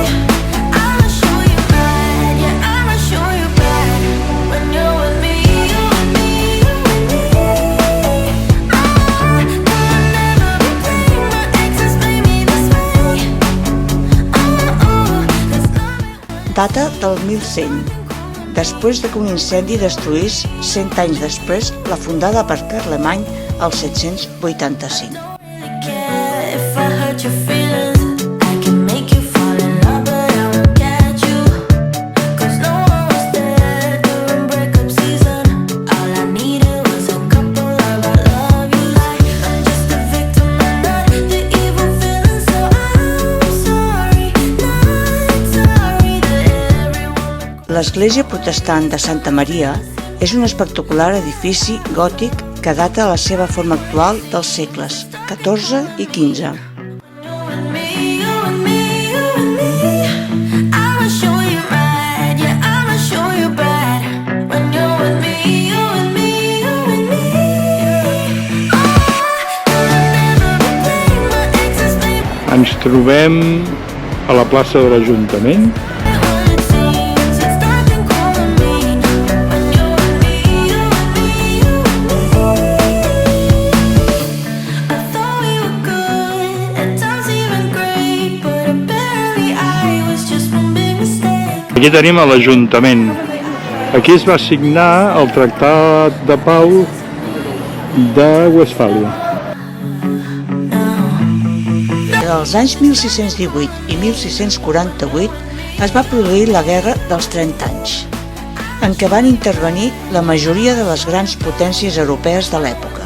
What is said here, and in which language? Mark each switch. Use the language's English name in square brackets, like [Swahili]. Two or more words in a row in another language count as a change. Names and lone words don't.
[English] I'ma show you bad, yeah, I'ma show you bad when you're with me, you and me, you and me. I'll never be playing my exes play me this way. It's not [Catalan] Data del 1100, després de que un incendi destruís 100 anys després la fundada per Carlemany al 785. [English] really care if I hurt your feelings. I can make you fall in love, but I won't catch you. 'Cause no one was there during breakup season. All I needed was a couple of I love you. I'm just a victim and not the evil feeling, so I'm sorry, not sorry that everyone. [Catalan] L'església protestant de Santa Maria és un espectacular edifici gòtic que data de la seva forma actual dels segles XIV i XV. [English] You and me, you and me, you and me. I'ma show you bad, yeah, I'ma show you bad. When you're with me, you and me, you and me. I'll never be playing my exes, baby. [Catalan] Ens trobem a la plaça de l'Ajuntament. [English] What it seems, it's dark and cold and mean. When you're with me, you and me, you and me. I thought we were good, at times even great, but apparently I was just one big mistake. [Catalan] Aquí tenim a l'Ajuntament. Aquí es va signar el Tractat de Pau de Westfàlia. Entre els anys 1618 i 1648 es va produir la Guerra dels 30 anys, en què van intervenir la majoria de les grans potències europees de l'època.